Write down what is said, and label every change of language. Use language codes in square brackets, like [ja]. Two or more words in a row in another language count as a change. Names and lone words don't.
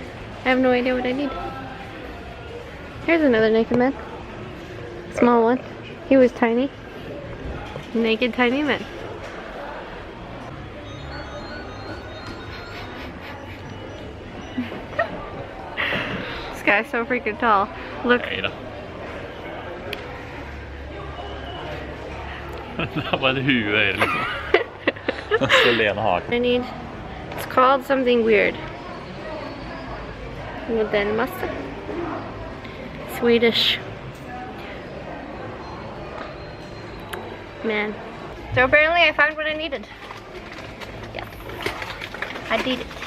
[en] I have no idea what I need. Here's another naked man. Small one. He was tiny. Naked tiny man. This guy's so freaking tall. Look. [no] Det er bare et hue her liksom. Så lene haken. [en] I need. It's called something weird. Modelmassa. Swedish. Man. So apparently I found what I needed. Yeah. I did it.